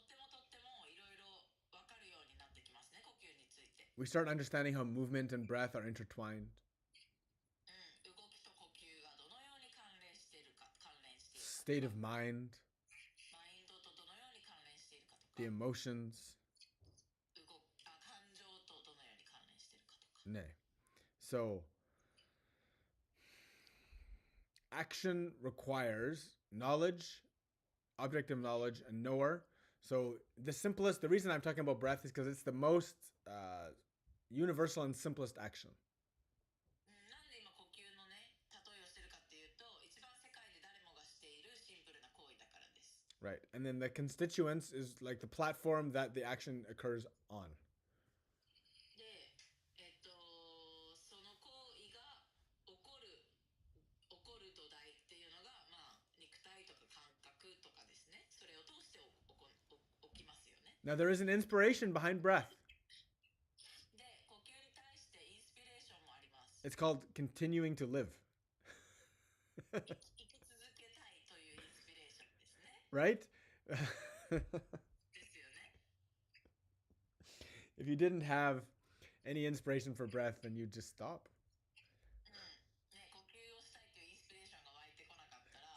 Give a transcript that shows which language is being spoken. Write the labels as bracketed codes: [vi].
[ja] とってもいろいろわかるようになってきますね、呼吸について。 [en] We start understanding how movement and breath are intertwined. [ja] 動きと呼吸がどのように関連しているか、 [en] State of mind, [ja] マインドとどのように関連しているかとか、 [en] the emotions. [ja] 感情とどのように関連しているかとか。 Nay. [en] So action requires knowledge, objective knowledge, and knower. So the reason I'm talking about breath is because it's the most universal and simplest action. [ja] なんで今呼吸のね、例えをしてるかっていうと、一番世界で誰もがしているシンプルな行為だからです。 [en] Right. And then the constituents is like the platform that the action occurs on. [ja] で、その行為が起こる土台っていうのが、まあ、肉体とか感覚とかですね。それを通して起きますよね。 [en] Now there is an inspiration behind breath. [ja] で、呼吸に対してインスピレーションもあります。 [en] It's called continuing to live. [ja] 生き続けたいというインスピレーションですね。 [en] Right? [ja] ですよね。 [en] If you didn't have any inspiration for breath, then you'd just stop. [ja] ね、呼吸をしたいというインスピレーションが湧いてこなかったら、